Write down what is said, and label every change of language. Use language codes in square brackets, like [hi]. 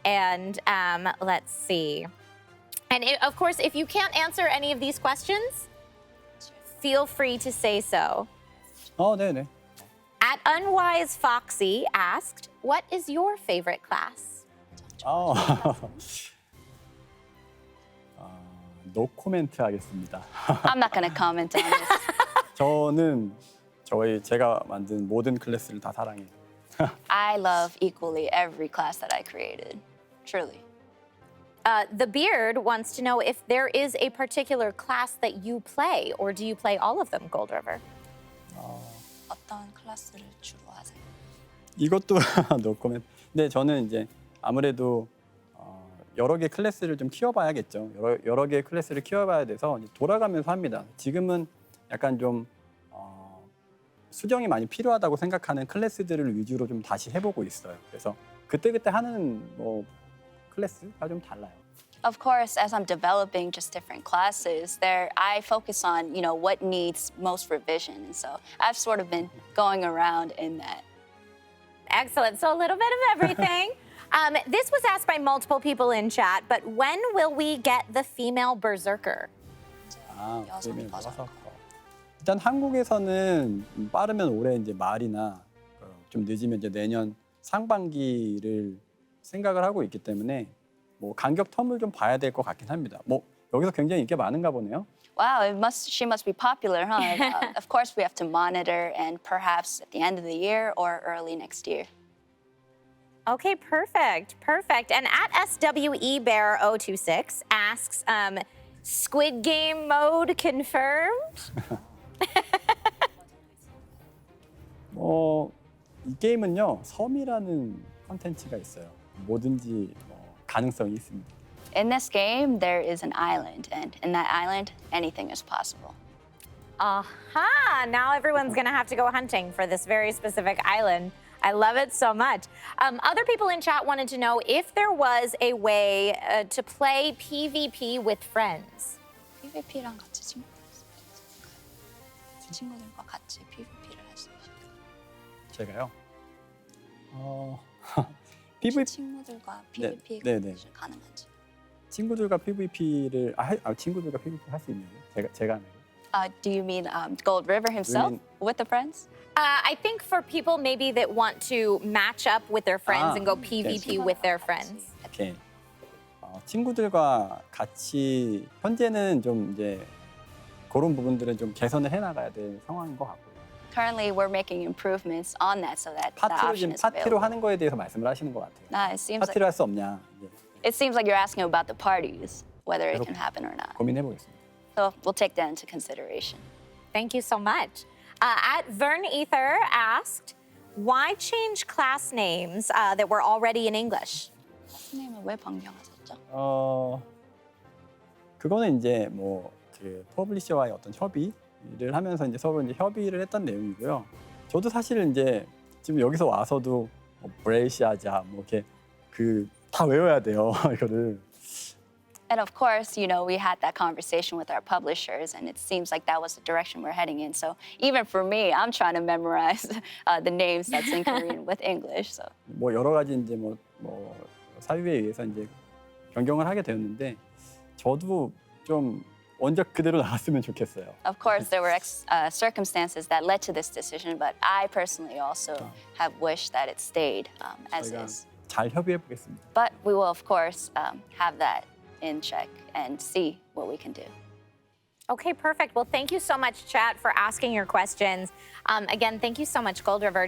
[en] And let's see. And of course, if you can't answer any of these questions, feel free to say so. [ko] 네네. [en] At Unwise Foxy asked, what is your favorite class? [ko] 노 코멘트 하겠습니다. [en] I'm not going to comment on this. [ko] 저는 제가 만든 모든 클래스를 다 사랑해요. [en] I love equally every class that I created, truly. The Beard wants to know if there is a particular class that you play, or do you play all of them, Gold River? [ko] 어떤 클래스를 주로 하세요? 이것도 노 코멘트. 근데 저는 이제 아무래도 여러 개 클래스를 좀 키워봐야겠죠. 여러 개의 클래스를 키워봐야 돼서 이제 돌아가면서 합니다. 지금은 약간 좀 수정이 많이 필요하다고 생각하는 클래스들을 위주로 좀 다시 해보고 있어요. 그래서 그때그때 하는 뭐 클래스가 좀 달라요. [en] Of course, as I'm developing just different classes, I focus on, what needs most revision. And so I've sort of been going around in that. Excellent. So a little bit of everything. This was asked by multiple people in chat, but when will we get the female berserker? female berserker. [ko] 일단 한국에서는 빠르면 올해 이제 말이나 좀 늦으면 이제 내년 상반기를 생각을 하고 있기 때문에 뭐 간격 텀을 좀 봐야 될 것 같긴 합니다. 뭐 여기서 굉장히 인기가 많은가 보네요. [en] Wow, she must be popular, huh? Of course, we have to monitor, and perhaps at the end of the year or early next year. Okay, perfect. And at SWEBear026 asks, Squid Game mode confirmed? [ko] 이 게임은요, 섬이라는 컨텐츠가 있어요. 뭐든지 가능성이 있습니다. [en] In this game, there is an island, and in that island, anything is possible. Aha! Now everyone's gonna have to go hunting for this very specific island. I love it so much. Other people in chat wanted to know if there was a way to play PvP with friends. [ko] PvP랑 같이 친구들과 같이 PvP를 할 수 있어요. 제가요? [en] PvP [ko] 친구들과 PvP가 가능한지. 친구들과 PvP를 친구들과 PvP 할 수 있나요? 제가 하나요? [en] Do you mean Gold River himself with the friends? I think for people maybe that want to match up with their friends and go PvP with their friends. [ko] 오케이. 친구들과 같이 현재는 좀 이제 그런 부분들은 좀 개선을 해나가야 될 상황인 것 같고요. [en] Currently, we're making improvements on that so that the [ko] 파티로 [en] option [ko] 지금 [en] is [ko] 파티로 [en] available. [ko] 하는 거에 대해서 말씀을 하시는 것 같아요. 파티를 할 수 없냐. [en] It seems like you're asking about the parties, whether it can happen or not. [ko] 고민해 보겠습니다. [en] So we'll take that into consideration. Thank you so much. At Vern Ether asked, why change class names that were already in English? [ko] 선생님은 왜 변경하셨죠? 그거는 이제 뭐 그 퍼블리셔와의 어떤 협의를 하면서 이제 서로 이제 협의를 했던 내용이고요. 저도 사실은 이제 지금 여기서 와서도 뭐 브레이시아자 뭐 이렇게 그 다 외워야 돼요 이거를. [en] And of course, you know, we had that conversation with our publishers, and it seems like that was the direction we're heading in. So even for me, I'm trying to memorize the names that's in Korean with English. So. [ko] 뭐 여러 가지 이제 뭐 사유에 의해서 이제 변경을 하게 되었는데 저도 좀 원작 그대로 나왔으면 좋겠어요. [en] Of course, there were circumstances that led to this decision, but I personally also have wished that it stayed as is. [ko] 잘 협의해 보겠습니다. [en] But we will, of course, have that in check and see what we can do. Okay, perfect. Well, thank you so much, chat, for asking your questions. Again, thank you so much, Gold River.